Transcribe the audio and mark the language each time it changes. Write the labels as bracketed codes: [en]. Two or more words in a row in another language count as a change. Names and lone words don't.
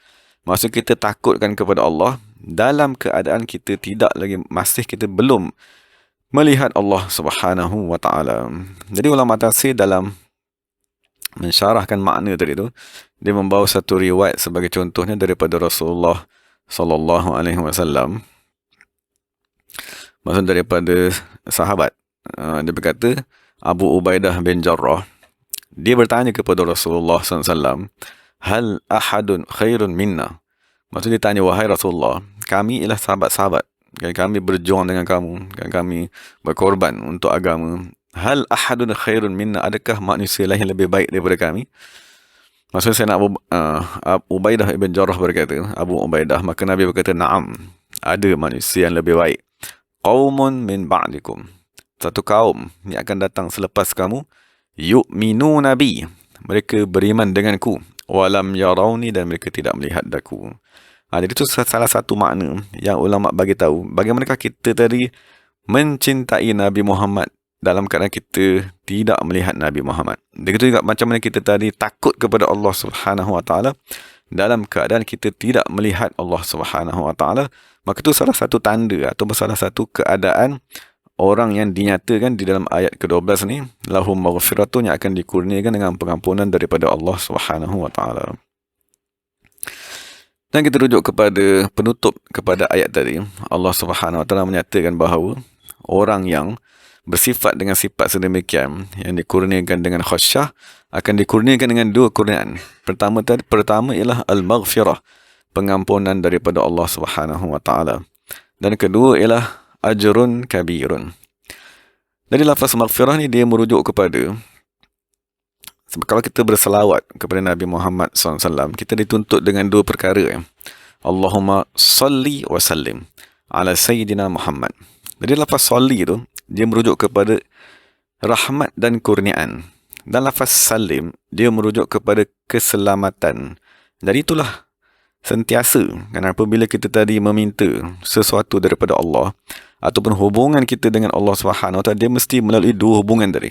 [ms] Maksud kita takutkan kepada Allah dalam keadaan kita tidak lagi, masih kita belum melihat Allah [ar] سبحانه وتعالى. [ms] Jadi ulama tafsir dalam mensyarahkan makna tadi tu, dia membawa satu riwayat sebagai contohnya daripada Rasulullah [ar] صلى الله عليه وسلم. [ms] Maksud daripada sahabat. Dia berkata, Abu Ubaidah bin Jarrah, dia bertanya kepada Rasulullah SAW, [ar] هل أحد خير منا? [ms] Maksud dia tanya, wahai Rasulullah, kami ialah sahabat-sahabat, kami berjuang dengan kamu, kami berkorban untuk agama. [ar] هل أحد خير منا? [ms] Adakah manusia lain yang lebih baik daripada kami? Maksud saya nak Abu Ubaidah ibn Jarrah berkata, Abu Ubaidah, maka Nabi berkata, na'am, ada manusia yang lebih baik. [ar] قوم من بعدكم, [ms] satu kaum yang akan datang selepas kamu, [ar] يؤمنون بي, [ms] mereka beriman denganku, [ar] ولم يروني, [ms] dan mereka tidak melihat aku. Jadi itu salah satu makna yang ulama bagi tahu bagaimanakah kita tadi mencintai Nabi Muhammad dalam keadaan kita tidak melihat Nabi Muhammad. Begitu juga macam mana kita tadi takut kepada Allah [ar] سبحانه وتعالى [ms] dalam keadaan kita tidak melihat Allah [ar] سبحانه وتعالى. [ms] Maka itu salah satu tanda atau salah satu keadaan orang yang dinyatakan di dalam ayat ke-12 ni, [ar] لهم مغفرة, [ms] yang akan dikurniakan dengan pengampunan daripada Allah [ar] سبحانه وتعالى. [ms] Dan kita rujuk kepada penutup kepada ayat tadi, Allah [ar] سبحانه وتعالى [ms] menyatakan bahawa orang yang bersifat dengan sifat sedemikian, yang dikurniakan dengan khasyah, akan dikurniakan dengan dua kurniaan. Pertama ialah al-maghfirah, pengampunan daripada Allah [ar] سبحانه وتعالى. [ms] Dan kedua ialah [ar] أجر كبير. [ms] Jadi lafaz maghfirah ni dia merujuk kepada, kalau kita berselawat kepada Nabi Muhammad SAW, kita dituntut dengan dua perkara. [ar] اللهم صل وسلم على سيدنا محمد. [ms] Jadi lafaz salli tu dia merujuk kepada rahmat dan kurniaan. Dan lafaz salim dia merujuk kepada keselamatan. Jadi itulah sentiasa kan, apabila kita tadi meminta sesuatu daripada Allah ataupun hubungan kita dengan Allah [ar] سبحانه وتعالى, [ms] dia mesti melalui dua hubungan tadi.